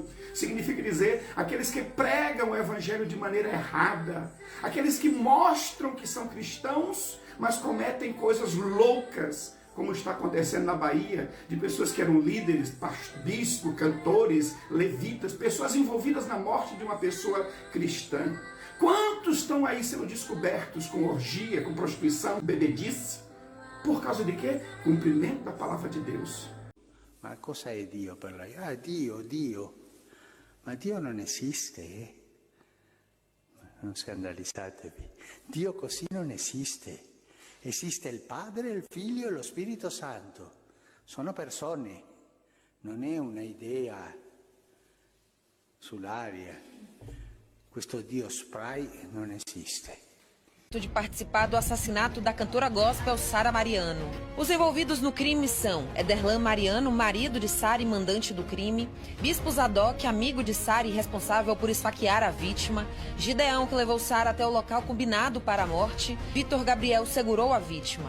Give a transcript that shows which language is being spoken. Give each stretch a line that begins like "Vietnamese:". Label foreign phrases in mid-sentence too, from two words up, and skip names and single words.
Portuguese: Significa dizer aqueles que pregam o evangelho de maneira errada, aqueles que mostram que são cristãos, mas cometem coisas loucas, como está acontecendo na Bahia, de pessoas que eram líderes, bispos, cantores, levitas, pessoas envolvidas na morte de uma pessoa cristã. Quantos estão aí sendo descobertos com orgia, com prostituição, bebedice? Por causa de quê? Cumprimento da palavra de Deus.
Italian: Ma cosa è Dio per lei? Ah, Dio. Ma Dio non esiste, eh? Non scandalizzatevi. Dio così non esiste. Esiste il Padre, il Figlio e lo Spirito Santo. Sono persone, non è una idea sull'aria. Questo Dio spray non esiste.
Portuguese: De participar do assassinato da cantora gospel Sara Mariano. Os envolvidos no crime são Ederlan Mariano, marido de Sara e mandante do crime, Bispo Zadok, amigo de Sara e responsável por esfaquear a vítima, Gideão, que levou Sara até o local combinado para a morte, Vitor Gabriel segurou a vítima.